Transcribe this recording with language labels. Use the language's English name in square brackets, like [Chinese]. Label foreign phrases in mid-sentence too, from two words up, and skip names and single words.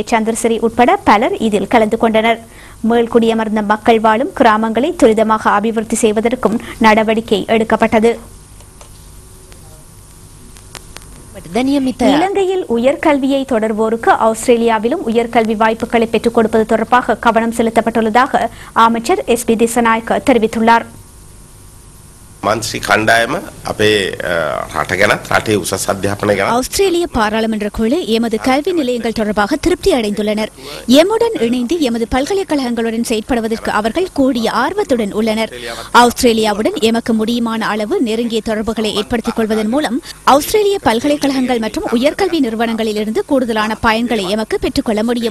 [Tamil] சந்திரசிறி உட்பட பலர் இதில் கலந்து கொண்டனர். மேல்குடியமர்ந்த மக்கள் வாழும் கிராமங்களை துரிதமாக அபிவிருத்தி செய்வதற்கும் நடவடிக்கை எடுக்கப்பட்டது. இலங்கையில் உயர்கல்வியை தொடர்வோருக்கு ஆஸ்திரேலியாவிலும் உயர்கல்வி வாய்ப்புகளை பெற்றுக் கொடுப்பது தொடர்பாக கவனம் செலுத்தப்பட்டுள்ளதாக அமைச்சர் எஸ்.பி. திசாநாயக்க தெரிவித்துள்ளார். [Sinhala] මන්ත්‍රී කණ්ඩායම අපේ රට ගැනත් රටේ උසස් අධ්‍යාපනය ගැන [Tamil] ஆஸ்திரேலிய பாராளுமன்ற குழு எமது கல்வி நிலையங்கள் தொடர்பாக திருப்தி அடைந்துள்ளனர். எம்முடன் இணைந்து எமது பல்கலைக்கழகங்களுடன் செயற்படுவதற்கு அவர்கள் கூடிய ஆர்வத்துடன் உள்ளனர். ஆஸ்திரேலியாவுடன் எமக்கு முடியுமான அளவு நெருங்கிய தொடர்புகளை ஏற்படுத்திக் கொள்வதன் மூலம் ஆஸ்திரேலிய பல்கலைக்கழகங்கள் மற்றும் உயர்கல்வி நிறுவனங்களில் இருந்து கூடுதலான பயன்களை எமக்கு பெற்றுக்கொள்ள முடியும்.